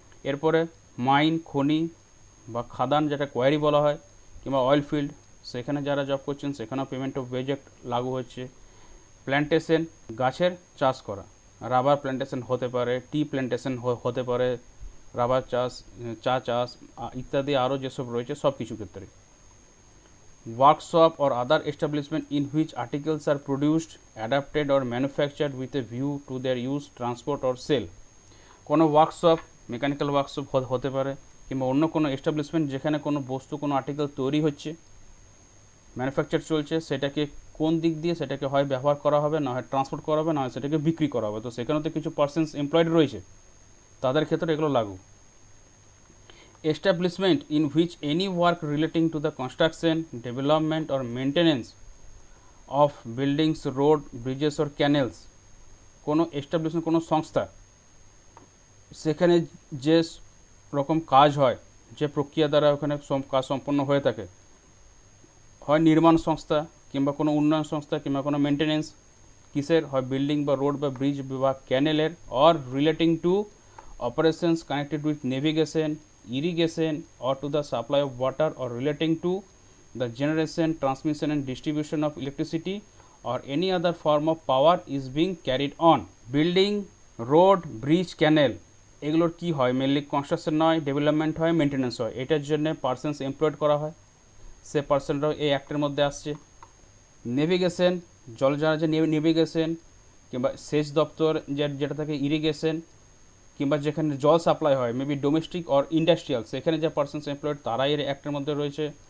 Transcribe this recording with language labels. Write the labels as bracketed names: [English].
[Bangla] এরপরে মাইন, খনি বা খাদান যেটা কোয়ারি বলা হয়, কিংবা অয়েল ফিল্ড, সেখানে যারা জব করছেন সেখানেও পেমেন্ট অফ ওয়েজ অ্যাক্ট লাগু হচ্ছে। প্ল্যান্টেশন, গাছের চাষ করা, রাবার প্ল্যান্টেশন হতে পারে, টি প্ল্যান্টেশন হতে পারে, রাবার চাষ, চা চাষ ইত্যাদি আরও যেসব রয়েছে সব কিছু ক্ষেত্রে। [English] Workshop or other establishment in which articles are produced, adapted or manufactured with a view to their use, transport or sale। [Bangla] কোনো ওয়ার্কশপ, মেকানিক্যাল ওয়ার্কশপ হতে পারে, কিংবা অন্য কোনো এস্টাবলিশমেন্ট যেখানে কোনো বস্তু, কোনো আর্টিকেল তৈরি হচ্ছে, ম্যানুফ্যাকচার চলছে, সেটাকে কোন দিক দিয়ে সেটাকে হয় ব্যবহার করা হবে, না হয় ট্রান্সপোর্ট করা হবে, না হয় সেটাকে বিক্রি করা হবে। তো সেখানে তো কিছু পার্সনস এমপ্লয়েড রয়েছে, তাদের ক্ষেত্রে এগুলো লাগু। [English] Establishment in which any work relating to the construction, development or maintenance of buildings, road, bridges or canals, [Bangla] কোনো এস্টাবলিশমেন্ট, কোনো সংস্থা, সেখানে যে রকম কাজ হয়, যে প্রক্রিয়া দ্বারা ওখানে কাজ সম্পন্ন হয়ে থাকে, হয় নির্মাণ সংস্থা, কিংবা কোনো উন্নয়ন সংস্থা, কিংবা কোনো মেনটেনেন্স, কিসের হয়, বিল্ডিং বা রোড বা ব্রিজ বা ক্যানেলের, [English] Or relating to operations connected with navigation, irrigation or to the supply of water, or relating to the generation, transmission and distribution of electricity or any other form of power is being carried on। [Bangla] Building, road, bridge, ক্যানেল এগুলোর কি হয়, mainly construction নয়, development হয়, maintenance হয়। এটার জন্য persons employed করা হয়, সে পার্সনরাও এই অ্যাক্টের মধ্যে আসছে। নেভিগেশন, জলজাহাজে নেভিগেশন, কিংবা সেচ দপ্তর যেটা থাকে ইরিগেশন, কিংবা যেখানে জল সাপ্লাই হয়, মেবি ডোমেস্টিক অর ইন্ডাস্ট্রিয়াল, সেখানে যে পার্সনস এমপ্লয়েড তারা এর অ্যাক্টের মধ্যে রয়েছে।